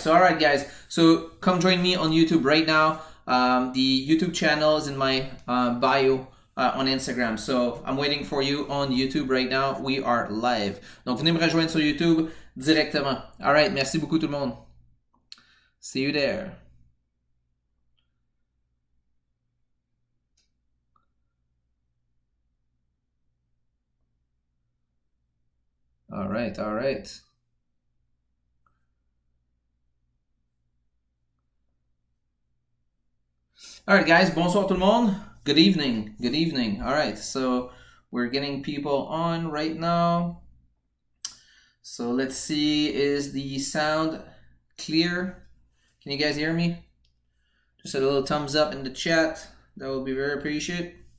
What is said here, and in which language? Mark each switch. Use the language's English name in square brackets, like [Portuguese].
[English] So all right, guys, so come join me on YouTube right now. The YouTube channel is in my bio on Instagram. So I'm waiting for you on YouTube right now. We are live. [French] Donc venez me rejoindre sur YouTube directement. [English] All right, [French] merci beaucoup tout le monde. [English] See you there. All right, all right. All right, guys, [French] bonsoir tout le monde. [English] Good evening, good evening. All right, so we're getting people on right now. So let's see, is the sound clear? Can you guys hear me? Just a little thumbs up in the chat. That would be very appreciated.